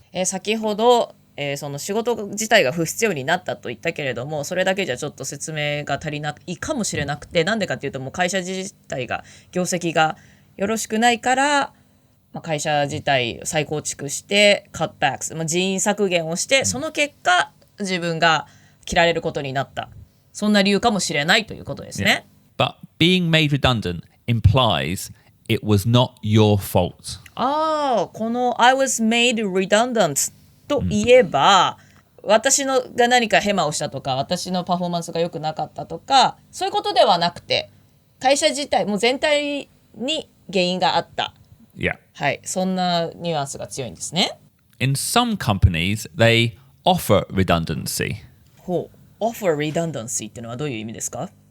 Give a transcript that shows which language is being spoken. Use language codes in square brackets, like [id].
[ja] 先ほど、その仕事自体が不必要になったと言ったけれども、それだけじゃちょっと説明が足りないかもしれなくて、なんでかっていうともう会社自体が業績がよろしくないから、会社自体再構築してカットバックス、人員削減をして、その結果自分が切られることになった、そんな理由かもしれないということですね。 [en] But being made redundant implies it was not your fault. [ja] この [en] I was made redundant [ja] といえば、私が何かヘマをしたとか、私のパフォーマンスが良くなかったとか、そういうことではなくて、会社自体もう全体に原因があった。 [en] Yeah. [ja] はい、そんなニュアンスが強いんですね。 [en] In some companies, they offer redundancy. offer redundancy [ja] ってのはどういう意味ですか